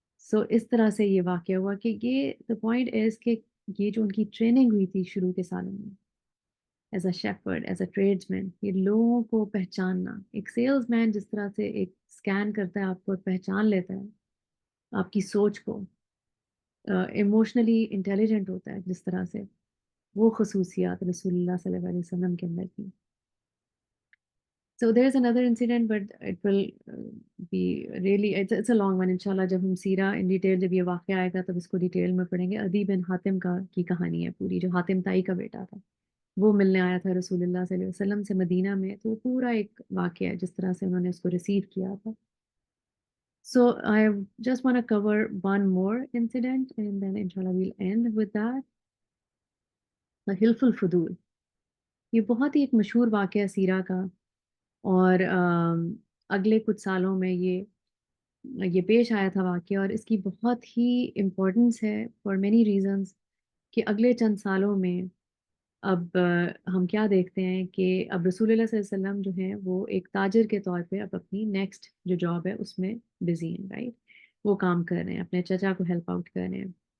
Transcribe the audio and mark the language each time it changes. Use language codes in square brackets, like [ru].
[ur] سو اس طرح سے یہ واقعہ ہوا کہ یہ [en] the point is [ur] کہ یہ جو ان کی ٹریننگ ہوئی تھی شروع کے سالوں میں [en] as a shepherd, as a tradesman, [ur] یہ لوگوں کو پہچاننا. ایک سیلز مین جس طرح سے ایک اسکین کرتا ہے آپ کو، پہچان لیتا ہے آپ کی سوچ کو، ایموشنلی انٹیلیجنٹ ہوتا ہے جس طرح سے، وہ خصوصیات رسول اللہ صلی اللہ علیہ وسلم کے اندر کی. [en] So there's another incident, but it will be really, it's a long one. [ur] انشاءاللہ جب ہم سیرہ ان ڈیٹیل، جب یہ واقعہ آئے گا تب اس کو ڈیٹیل میں پڑھیں گے. عدی بن حاتم کی کہانی ہے پوری، جو حاتم تائی کا بیٹا تھا. وہ ملنے آیا تھا رسول اللہ صلی اللہ علیہ وسلم سے مدینہ میں. تو پورا ایک واقعہ ہے جس طرح سے انہوں نے اس کو ریسیو کیا تھا. [en] So I just want to cover one more incident and then inshallah we'll end with that. [ur] The حلف الفضول، یہ بہت ہی ایک مشہور واقعہ سیرہ کا، اور اگلے کچھ سالوں میں یہ پیش آیا تھا واقعہ، اور اس کی بہت ہی امپورٹنس ہے [en] For many reasons. [ur] کہ اگلے چند سالوں میں اب ہم کیا دیکھتے ہیں کہ اب رسول اللہ صلی اللہ علیہ وسلم جو ہیں وہ ایک تاجر کے طور پہ اب اپنی نیکسٹ جو جاب ہے اس میں بزی ہیں، رائٹ؟ وہ کام کر رہے ہیں، اپنے چچا کو ہیلپ آؤٹ کر رہے ہیں.